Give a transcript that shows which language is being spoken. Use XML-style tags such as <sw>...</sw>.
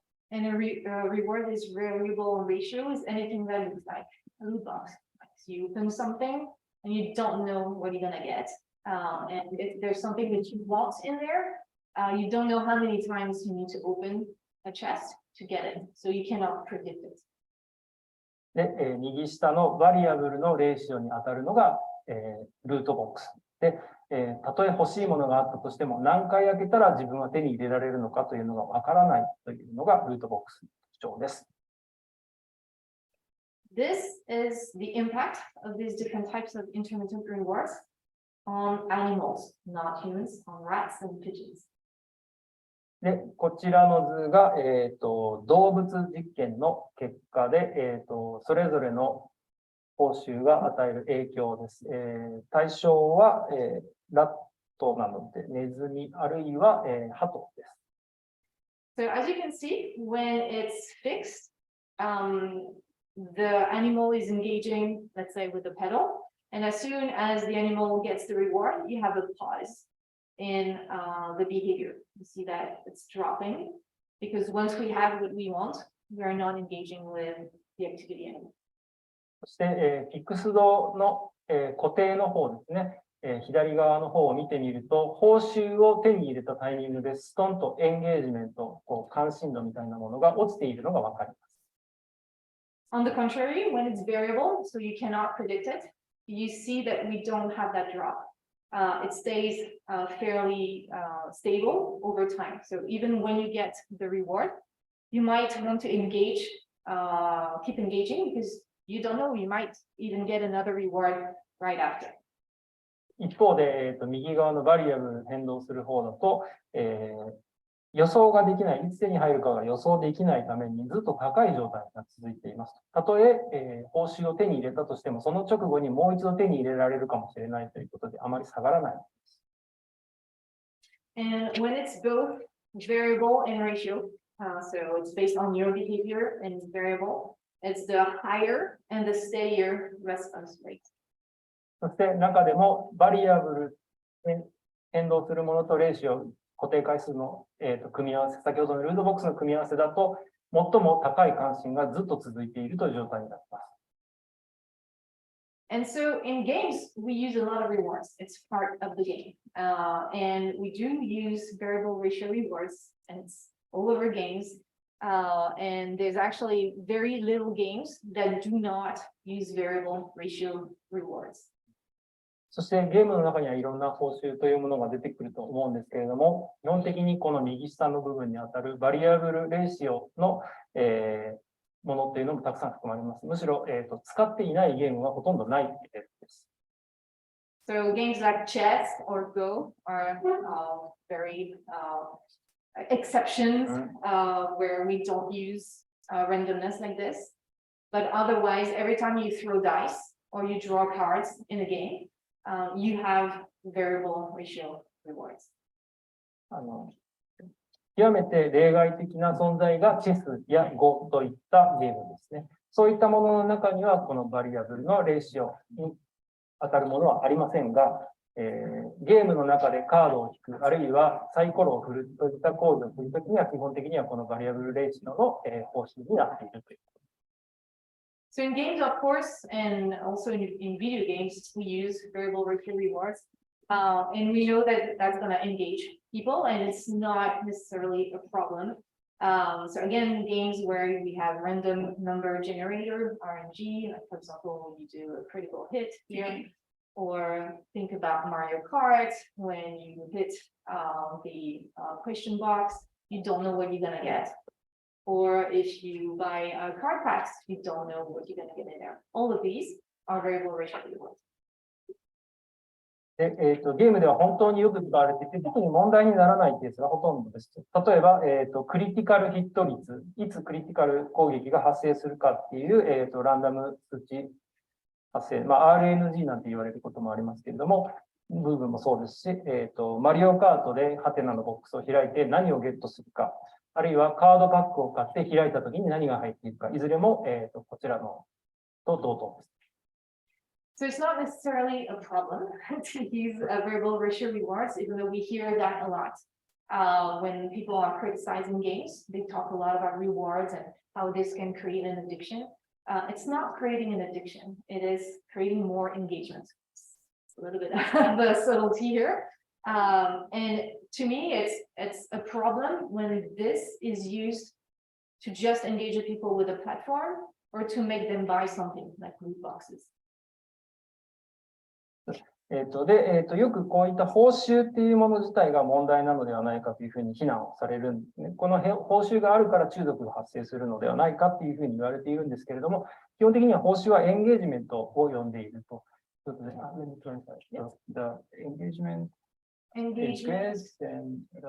<en>And a reward is variable ratio is anything that looks like a loot box. So you open something and you don't know what you're gonna get. And if there's something that you want in there, you don't know how many times you need to open a chest to get it. So you cannot predict it.</en> <ja>で、右下のバリアブルのレーシオに当たるのが、ルートボックス。で、たとえ欲しいものがあったとしても、何回開けたら自分は手に入れられるのかというのがわからないというのがルートボックスの特徴です。</ja> <en>This is the impact of these different types of intermittent rewards on animals, not humans, on rats and pigeons.</en> <ja>で、こちらの図が、動物実験の結果で、それぞれの報酬が与える影響です。対象は、ラットなので、ネズミ、あるいは、ハトです。</ja> <en>So as you can see, when it's fixed, the animal is engaging, let's say, with the pedal. And as soon as the animal gets the reward, you have a pause in the behavior. You see that it's dropping because once we have what we want, we are not engaging with the activity anymore.</en> <ja>そして、フィクスドの、固定の方ですね。左側の方を見てみると、報酬を手に入れたタイミングでストンとエンゲージメント、関心度みたいなものが落ちているのがわかります。</ja> <en>On the contrary, when it's variable, so you cannot predict it, you see that we don't have that drop. It stays fairly stable over time. So even when you get the reward, you might want to engage, keep engaging because you don't know, you might even get another reward right after.</en> <ja>一方で、右側のバリアブル変動する方だと、予想ができない、いつ手に入るかが予想できないためにずっと高い状態が続いています。たとえ報酬を手に入れたとしても、その直後にもう一度手に入れられるかもしれないということで、あまり下がらない。</ja> <en>And when it's both variable and ratio, so it's based on your behavior and it's variable, it's the higher and the steadier response rate.</en> <ja>そして中でもバリアブル変動するものとレーシオ、固定回数の、組み合わせ、先ほどのルートボックスの組み合わせだと、最も高い関心がずっと続いているという状態になります。</ja> <en>And so in games, we use a lot of rewards. It's part of the game. And we do use variable ratio rewards, and it's all over games. And there's actually very little games that do not use variable ratio rewards.</en> <ja>そしてゲームの中にはいろんな報酬というものが出てくると思うんですけれども、基本的にこの右下の部分にあたるバリアブルレーシオの、ものというのもたくさん含まれます。むしろ、使っていないゲームはほとんどないです。</ja> <en>So games like chess or Go are very exceptions where we don't use randomness like this. But otherwise, every time you throw dice or you draw cards in a game, you have variable ratio rewards.</en> <ja>極めて例外的な存在がチェスやゴといったゲームですね。そういったものの中には、このバリアブルのレーシオに当たるものはありませんが、ゲームの中でカードを引く、あるいはサイコロを振るといった行為をするときには、基本的にはこのバリアブルレーシオの方針になっているという。</ja> <en>So in games, of course, and also in video games, we use variable ratio rewards. And we know that that's going to engage people and it's not necessarily a problem. So again, games where we have random number generator, RNG, like for example, you do a critical hit here, or think about Mario Kart, when you hit the question box, you don't know what you're going to get. Or if you buy card packs, you don't know what you're going to get in there. All of these are variable ratio rewards.</en> <ja>でゲームでは本当によく使われていて、特に問題にならないケースがほとんどです。例えば、クリティカルヒット率、いつクリティカル攻撃が発生するかっていう、ランダム数値発生、RNG なんて言われることもありますけれども、部分もそうですし、マリオカートでハテナのボックスを開いて何をゲットするか、あるいはカードパックを買って開いたときに何が入っているか、いずれも、こちらのと同等です。</ja> <en>So it's not necessarily a problem to use variable ratio rewards, even though we hear that a lot. When people are criticizing games, they talk a lot about rewards and how this can create an addiction. It's not creating an addiction, it is creating more engagement. It's a little bit of a subtlety here. And to me, it's a problem when this is used to just engage the people with a platform or to make them buy something like loot boxes.</en> <ja>よくこういった報酬っていうもの自体が問題なのではないかというふうに非難をされるんですね。この報酬があるから中毒が発生するのではないかっていうふうに言われているんですけれども、基本的には報酬はエンゲージメントを呼んでいるということで、</ja> <en>The engagement is good and</en>